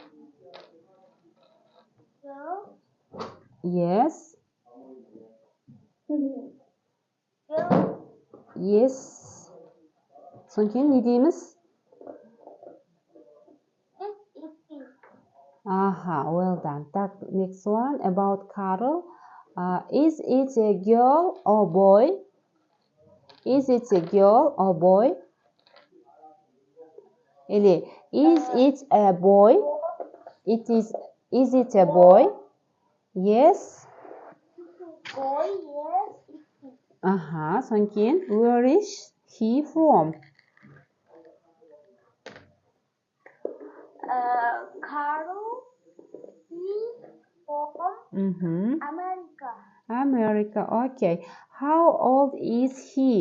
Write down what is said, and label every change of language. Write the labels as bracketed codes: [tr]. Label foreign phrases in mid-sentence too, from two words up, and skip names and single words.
[en] Yes. Yes. [kk] Содан кейін не дейміз? [en] Well done. Так, next one about Carol. Is it a girl or boy? Is it a girl or boy? Или, is it a boy? Is it a boy? Yes. Boy, yes. [kk] Содан кейін, [en] where is he from? Carol is from America. America, okay. How old is he?